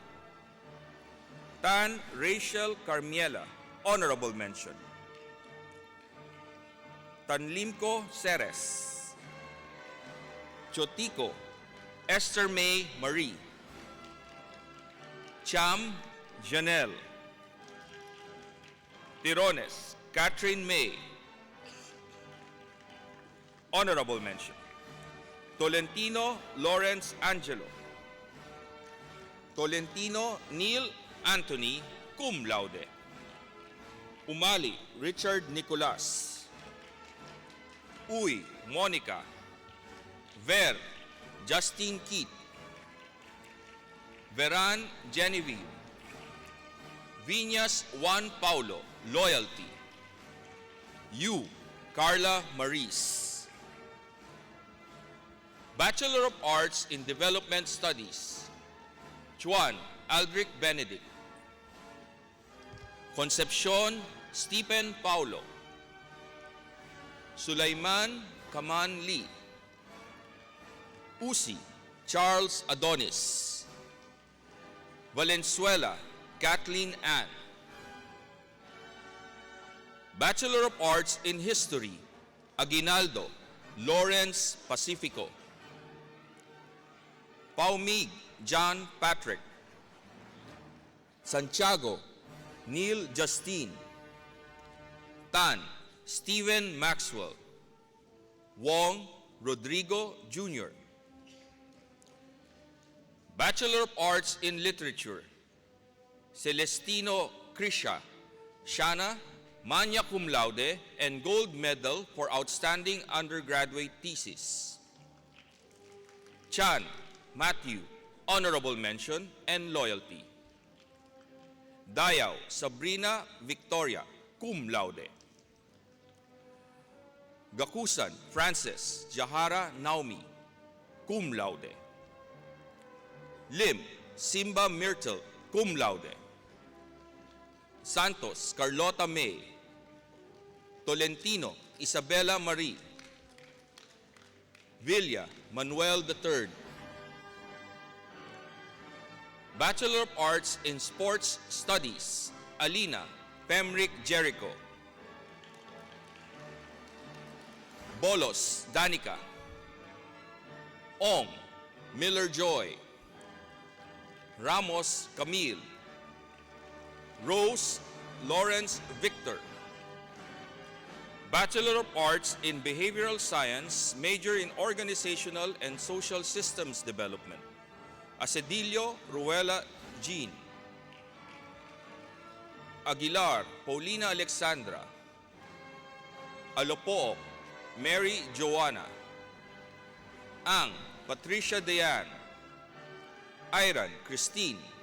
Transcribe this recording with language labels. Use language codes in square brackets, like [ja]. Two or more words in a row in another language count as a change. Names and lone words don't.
[en] Tan Rachel Carmiela, honorable mention. Tanlimco Ceres. Chotico Esther May Marie. Cham Janelle. Tirones Catherine May, honorable mention. Tolentino Lawrence Angelo. Tolentino Neil Anthony, cum laude. Umali Richard Nicolas. Uy Monica. Ver Justine Keith. Veran Genevieve. Viñas Juan Paulo, loyalty. Yu Carla Maris. Bachelor of Arts in Development Studies, Juan Aldrich Benedict. Concepcion Stephen Paulo. Sulaiman Kaman Lee. Usi Charles Adonis. Valenzuela Kathleen Ann. Bachelor of Arts in History, Aguinaldo Lawrence Pacifico. Paumig John Patrick. Santiago Neil Justine. Tan Stephen Maxwell. Wong Rodrigo Jr. Bachelor of Arts in Literature, Celestino Krisha, Shana, magna cum laude and gold medal for outstanding undergraduate thesis. Chan Matthew, honorable mention and loyalty. Dayao Sabrina Victoria, cum laude. Gakusan Frances Jahara Naomi, cum laude. Lim Simba Myrtle, cum laude. Santos Carlota May. Tolentino Isabella Marie. Villa Manuel III. Bachelor of Arts in Sports Studies, Alina Pemrick Jericho. Bolos Danica. Ong Miller Joy. Ramos Camille. Rose Lawrence Victor. Bachelor of Arts in Behavioral Science, major in Organizational and Social Systems Development. Acedillo Ruela Jean. Aguilar Paulina Alexandra. Alopo Mary Joanna. Ang Patricia Dayan. Iran Christine.